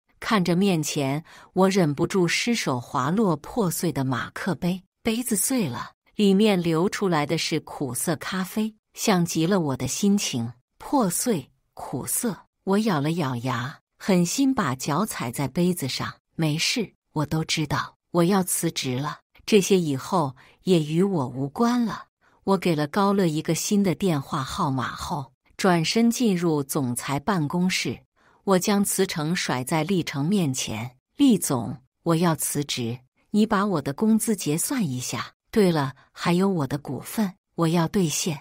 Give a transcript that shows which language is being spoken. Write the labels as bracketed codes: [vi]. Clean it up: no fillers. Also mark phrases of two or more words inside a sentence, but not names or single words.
[zh] 看着面前，我忍不住失手滑落破碎的馬克杯，杯子碎了，裡面流出來的是苦澀咖啡，像極了我的心情。破碎，苦澀。我咬了咬牙，狠心把腳踩在杯子上。沒事，我都知道，我要辭職了，這些以後也與我無關了。我給了高樂一個新的電話號碼後，轉身進入總裁辦公室。我將辭呈甩在立成面前：立總，我要辭職，你把我的工資結算一下。對了，還有我的股份，我要兌現。